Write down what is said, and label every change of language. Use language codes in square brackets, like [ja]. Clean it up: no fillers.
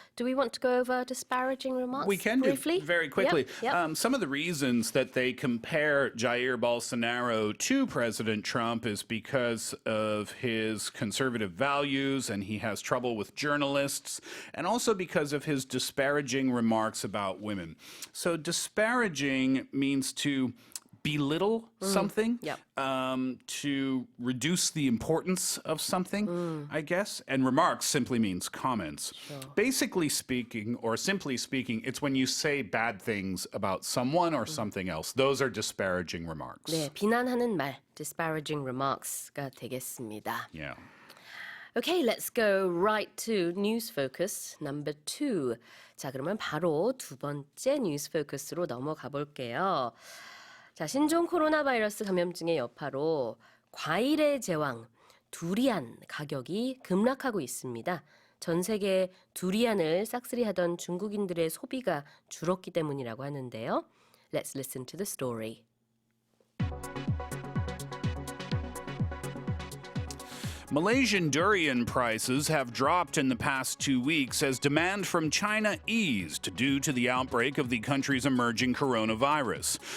[en] Do we want to go over disparaging remarks We can briefly? do very quickly. Yep. Some of the reasons that they compare Jair Bolsonaro to President Trump is because of his conservative values and he has trouble with journalists, and also because of his disparaging remarks about women. So disparaging means to belittle something, Yep. To reduce the importance of something, I guess. And remarks simply means comments. Basically speaking, or simply speaking, it's when you say bad things about someone or something else. Those are disparaging remarks. [ko] 네, 비난하는 말, [en] disparaging remarks [ko] 가 되겠습니다. [en] Yeah. Okay, let's go right to news focus number 2. [ko] 자, 그러면 바로 두 번째 news focus로 넘어가 볼게요. 자, 신종 코로나 바이러스 감염증의 여파로 과일의 제왕, 두리안 가격이 급락하고 있습니다. 전 세계 두리안을 싹쓸이하던 중국인들의 소비가 줄었기 때문이라고 하는데요. [en] Let's listen to the story. Malaysian durian prices have dropped in the past 2 weeks as demand from China eased due to the outbreak of the country's emerging coronavirus.